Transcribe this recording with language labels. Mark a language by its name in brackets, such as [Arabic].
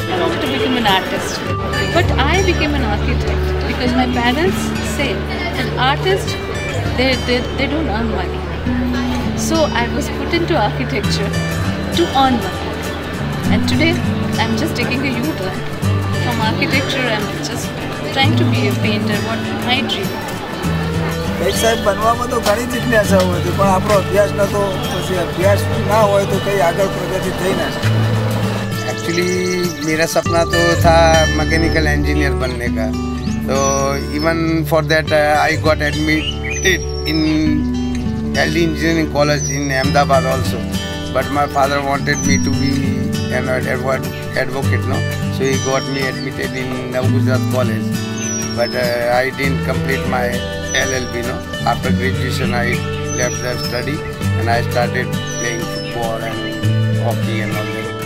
[English] I wanted to become an artist, but I became an architect because my parents say an artist they don't earn money. So I was put into architecture to earn money, and today I'm just taking a U-turn from architecture. I'm just trying to be a painter. What my dream. [Gujarati] કંઈક સાહેબ બનવામાં તો ઘણી જિજ્ઞાસાઓ હતી, પણ આપણો અભ્યાસ નહોતો. પછી અભ્યાસ ના હોય તો કંઈ આગળ પ્રગતિ થઈ ના શકે. [Hindi] एक्चुअली मेरा सपना तो था मैकेनिकल इंजीनियर बनने का. [English] तो even for that I got admitted in LD Engineering College in Ahmedabad also. But my father wanted me to be an advocate, no? So he got me admitted in Gujarat College. But I didn't complete my LLB, no? After graduation I left the study and I started playing football and hockey and all that.